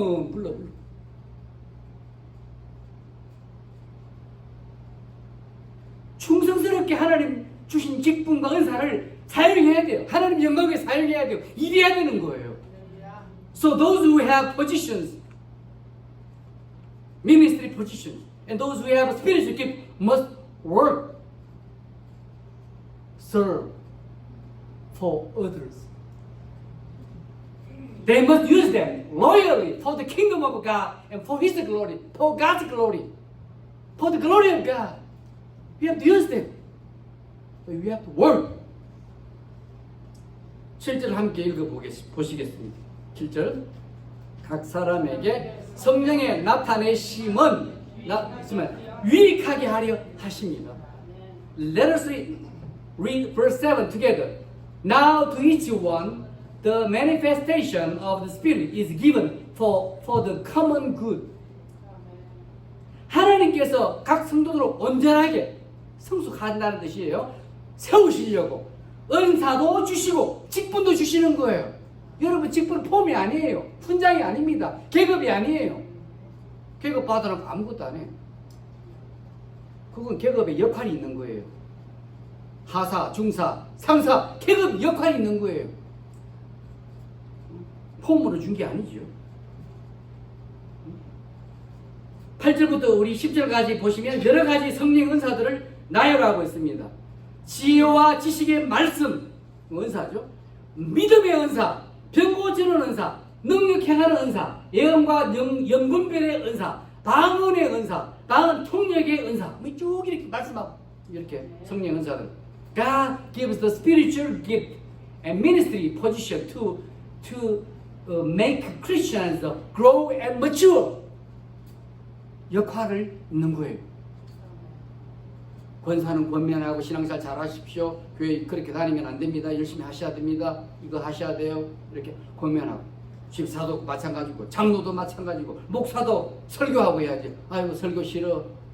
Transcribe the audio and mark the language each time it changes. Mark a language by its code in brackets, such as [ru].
[ko] 불러. 충성스럽게 하나님 주신 직분과 은사를 사용해야 돼요. 하나님 영광에 사용해야 돼요. 일해야 되는 거예요. [en] So those who have positions, ministry positions, and those who have a spiritual gift must work, serve for others. They must use them loyally for the kingdom of God and for His glory, for God's glory, for the glory of God. We have to use them. But we have to work. [ko] 7절 함께 읽어보시겠습니다. 7절. 각 사람에게 성령의 나타내심은 유익하게 하려 하십니다. [en] Let us read verse 7 together. Now to each one the manifestation of the Spirit is given for the common good. [ko] 하나님께서 각 성도들을 온전하게 성숙한다는 뜻이에요. 세우시려고 은사도 주시고 직분도 주시는 거예요. 여러분 직분은 폼이 아니에요. 훈장이 아닙니다. 계급이 아니에요. 계급 받아놓고 아무것도 안 해요. 그건 계급의 역할이 있는 거예요. 하사, 중사, 상사, 계급 역할이 있는 거예요. 폼으로 준 게 아니죠. 8절부터 우리 10절까지 보시면 여러 가지 성령 은사들을 나열하고 있습니다. 지혜와 지식의 말씀, 은사죠. 믿음의 은사, 병 고치는 은사, 능력 행하는 은사, 예언과 영분별의 은사, 방언의 은사, 방언 통역의 은사, 쭉 이렇게 말씀하고 이렇게 성령 은사들. [en] God gives the spiritual gift and ministry position to make Christians grow and mature. [ko] 역할을 있는 거예요. 권사는 권면하고 신앙생활 잘 하십시오. 교회 그렇게 다니면 안 됩니다. 열심히 하셔야 됩니다. 이거 하셔야 돼요. 이렇게 권면하고. 집사도 마찬가지고, 장로도 마찬가지고, 목사도 설교하고 해야지. 아이고 설교 싫어.